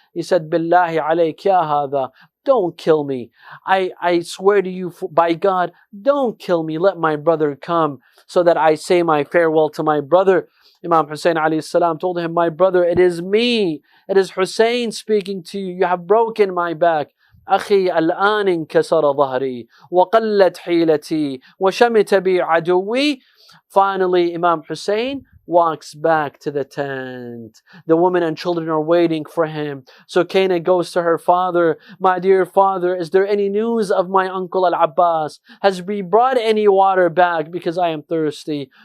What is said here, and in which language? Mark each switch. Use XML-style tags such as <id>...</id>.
<en>He said,</en> <ar>Billahi alayk ya hadha,</ar> <en>don't kill me. I swear to you by God, don't kill me. Let my brother come so that I say my farewell to my brother. Imam Hussein alayhi salam told him, my brother, it is me. It is Hussein speaking to you. You have broken my back.</en> <ar>أخي الآن انكسر ظهري وقلت حيلتي وشمت بي عدوي.</ar> <en>Finally, Imam Hussein walks back to the tent. The women and children are waiting for him. So Kaina goes to her father. My dear father, is there any news of my uncle Al-Abbas? Has he brought any water back? Because I am thirsty.</en>